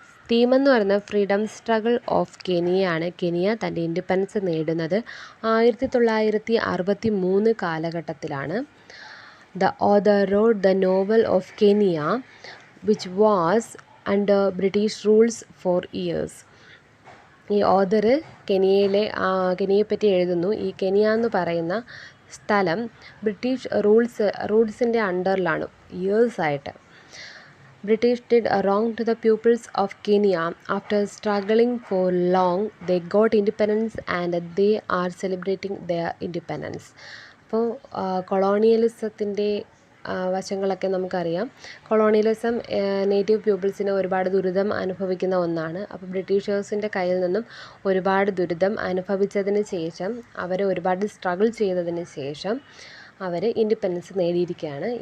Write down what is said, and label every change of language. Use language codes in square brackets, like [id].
[ml] Theme എന്ന് പറയുന്നത് freedom struggle of കെനിയയാണ്. Kenya തൻ്റെ ഇൻഡിപെൻഡൻസ് നേടുന്നത് 1963 കാലഘട്ടത്തിലാണ്. [en] The author wrote the novel of Kenya, which was under British rules for years. [ml] ഈ author കെനിയയെപ്പറ്റി എഴുതുന്നു. ഈ കെനിയ എന്ന് പറയുന്ന സ്ഥലം British റൂൾസിൻ്റെ അണ്ടറിലാണ് ഇയേഴ്സായിട്ട്. [en] British did wrong to the peoples of Kenya. After struggling for long, they got independence and they are celebrating their independence. [ml] അപ്പോൾ കൊളോണിയലിസത്തിൻ്റെ വശങ്ങളൊക്കെ നമുക്കറിയാം. Colonialism native പീപ്പിൾസിന് ഒരുപാട് ദുരിതം അനുഭവിക്കുന്ന ഒന്നാണ്. അപ്പോൾ ബ്രിട്ടീഷേഴ്സിൻ്റെ കയ്യിൽ നിന്നും ഒരുപാട് ദുരിതം അനുഭവിച്ചതിന് ശേഷം, അവർ ഒരുപാട് സ്ട്രഗിൾ ചെയ്തതിന് ശേഷം അവർ ഇൻഡിപെൻഡൻസ് നേടിയിരിക്കുകയാണ്.